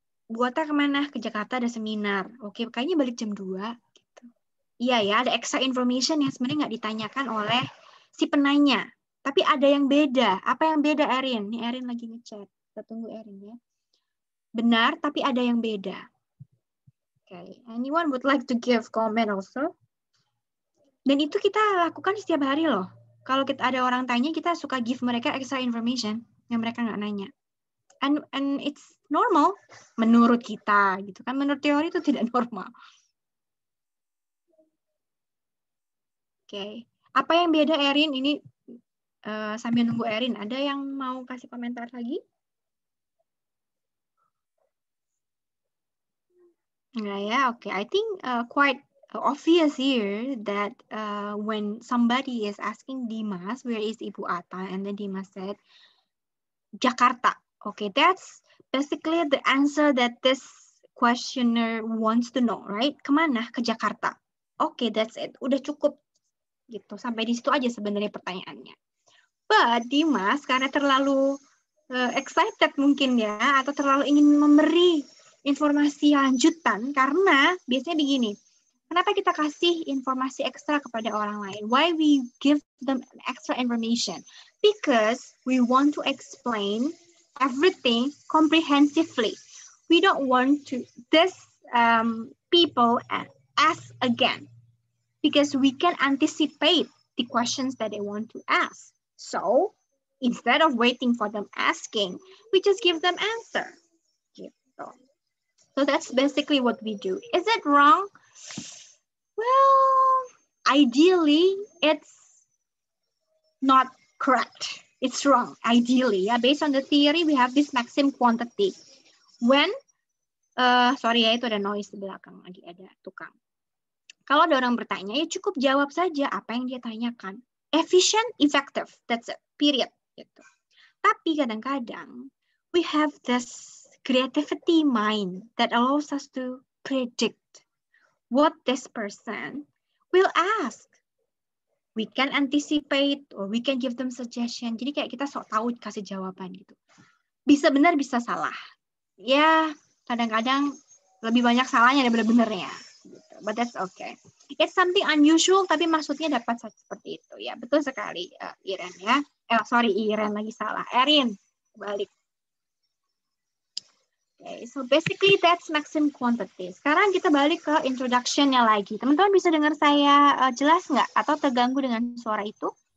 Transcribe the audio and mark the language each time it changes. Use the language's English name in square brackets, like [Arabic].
[Indonesian] Bu Ata kemana? Ke Jakarta ada seminar. Oke, kayaknya balik jam 2. Gitu. Iya ya, ada [English] extra information [Indonesian] yang sebenarnya nggak ditanyakan oleh si penanya. Tapi ada yang beda. Apa yang beda, Erin? Nih Erin lagi ngechat. Kita tunggu Erin ya. Benar, tapi ada yang beda. Okay. [English] Anyone would like to give comment also? [Indonesian] Dan itu kita lakukan setiap hari loh. Kalau kita ada orang tanya, kita suka give mereka [English] extra information [Indonesian] yang mereka nggak nanya. [English] And it's normal [Indonesian] menurut kita gitu kan. Menurut teori itu tidak normal. Oke. Apa yang beda, Erin? Ini sambil nunggu Erin, ada yang mau kasih komentar lagi? Enggak ya, oke. [English] I think quite obvious here that when somebody is asking Dimas, where is Ibu Ata? And then Dimas said, Jakarta. Okay, that's basically the answer that this questioner wants to know, right? [Indonesian] Kemana? Ke Jakarta. [English] Okay, that's it. [Indonesian] Udah cukup. Gitu. Sampai di situ aja sebenarnya pertanyaannya. But Dimas, karena terlalu excited mungkin ya, atau terlalu ingin memberi informasi lanjutan, karena biasanya begini, kenapa kita kasih informasi ekstra kepada orang lain? [English] Why we give them extra information? Because we want to explain everything comprehensively. We don't want to this people ask again, because we can anticipate the questions that they want to ask. So instead of waiting for them asking, we just give them answer. Gitu. So that's basically what we do. Is it wrong? Well, ideally, it's not correct. It's wrong, ideally. Yeah, based on the theory, we have this maximum quantity. When, sorry [Indonesian] ya, itu ada noise di belakang, lagi ada tukang. Kalau ada orang bertanya, ya cukup jawab saja apa yang dia tanyakan. [English] Efficient, effective, that's it, period. [Indonesian] Gitu. Tapi kadang-kadang, [English] we have this creativity mind that allows us to predict what this person will ask. We can anticipate or we can give them suggestion. [Indonesian] Jadi kayak kita sok tahu kasih jawaban gitu. Bisa benar, bisa salah. Ya, kadang-kadang lebih banyak salahnya daripada benernya. Gitu. [English] But that's okay. It's something unusual, [Indonesian] tapi maksudnya dapat seperti itu. Ya, betul sekali, Iren ya. [English] Sorry, [Indonesian] Iren lagi salah. Erin, balik. [English] Okay, so basically that's maximum quantity. [Indonesian] Sekarang kita balik ke introduction-nya lagi. Teman-teman bisa dengar saya jelas nggak? Atau terganggu dengan suara itu?